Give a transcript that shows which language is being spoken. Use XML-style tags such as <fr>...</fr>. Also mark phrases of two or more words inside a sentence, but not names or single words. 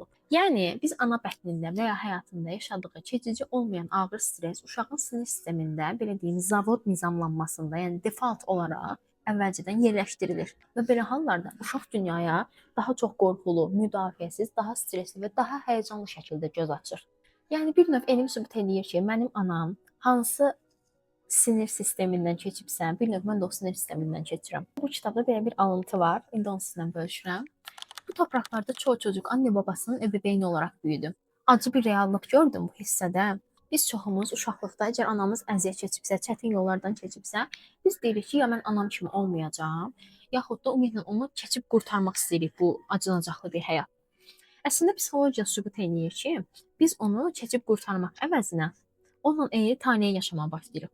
<az>Yəni biz ana bətnində və ya həyatında yaşadığı keçici olmayan ağır stress uşağın sinir sistemində, belə deyim, zavod nizamlanmasında, yəni default olaraq əvvəlcədən yerləşdirilir və belə hallarda uşaq dünyaya daha çox qorxulu, müdafiəsiz, daha stressli və daha həyəcanlı şəkildə göz açır. Yəni bir növ elm sübut eləyir ki, mənim anam hansı sinir sistemindən keçibsə, bir növ mən də o sinir sistemindən keçirəm. Bu kitabda belə bir alıntı var. İndi onu sizinlə bölüşürəm.</az> <tr>Bu topraklarda çoğu çocuk anne babasının ebeveyni olaraq büyüdü.</tr> <az>Acı bir reallıq gördüm bu hissədə. Biz çoxumuz uşaqlıqda əgər anamız əziyyət keçibsə, çətin yollardan keçibsə, biz deyirik ki, ya mən anam kimi olmayacağam, yaxud da ümumiyyətlə onu keçib qurtarmaq istəyirik bu acınacaqlı bir həyat. Əslində psixologiya sübut eləyir ki, biz onu keçib qurtarmaq əvəzinə onunla eyni taleyə yaşamağa başlayırıq.</az>